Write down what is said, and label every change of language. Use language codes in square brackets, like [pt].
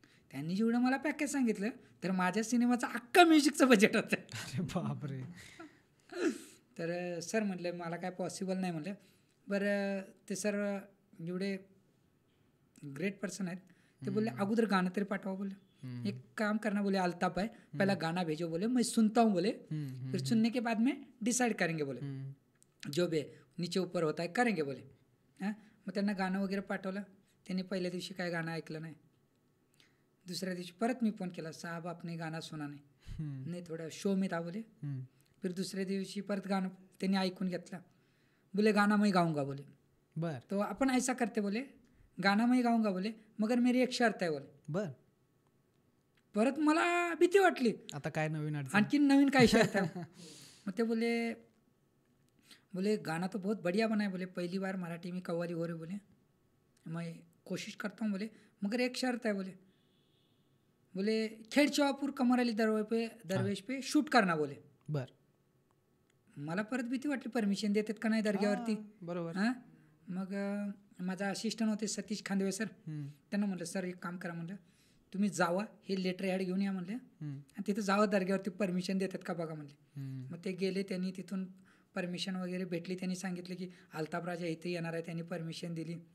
[mr] त्यांनी जेवढं मला पॅकेज सांगितलं तर माझ्या सिनेमाचं अख्खं म्युझिकचं बजेट होतं. अरे बापरे. तर सर म्हटलं मला काय पॉसिबल नाही म्हणलं. बरं, ते सर जेवढे ग्रेट पर्सन आहेत ते बोलले अगोदर गाणं तरी पाठवा बोले. [hi] एक काम करना बोले अल्ताफ है, पहला गाना भेजो बोले, मैं सुनता हूँ बोले, फिर सुनने के बाद में डिसाइड करेंगे बोले, जो भी नीचे ऊपर होता है करेंगे बोले. [mr] हां, मग त्यांना गाणं वगैरे पाठवलं. त्यांनी पहिल्या दिवशी काय गाणं ऐकलं नाही. दुसऱ्या दिवशी परत मी फोन केला, [hi] साहब आपने गाना सुना नाही, थोडा शो में था बोले. [mr] फिर दुसऱ्या दिवशी परत गाणं त्यांनी ऐकून घेतलं. [hi] बोले गाना मैं गाऊंगा बोले. [mr] बर, [hi] तो आपण ऐसा करते बोले, गाना मैं गाऊंगा बोले, मगर मेरी एक शर्त आहे बोले. [mr] बर. परत मला भीती वाटली, आता काय नवीन आणखी नवीन काय शर्त आहे. [hi] मग ते बोले गाना तो बहुत बढ़िया बना है बोले, पहली बार मराठी में कव्वाली हो रही बोले, मैं कोशिश करता हूँ बोले, मगर एक शर्त है बोले खेड चौहापुर कमर अली दरवेश पे शूट करना बोले. [mr] बर. मला परत भीती वाटली, परमिशन देतात का नाही दर्ग्यावरती. बरोबर. हां, मग माझा असिस्टंट होते सतीश खांदवे सर, त्यांना म्हटलं सर एक काम करा म्हटलं, तुम्ही जावा हे लेटर ॲड घेऊन या म्हणले आणि तिथं जावं दर्ग्यावरती परमिशन देतात का बघा म्हणले. मग ते गेले, त्यांनी तिथून परमिशन वगैरे भेटली. त्यांनी सांगितलं की अल्ताफ राजा इथे येणार आहे, त्यांनी परमिशन दिली.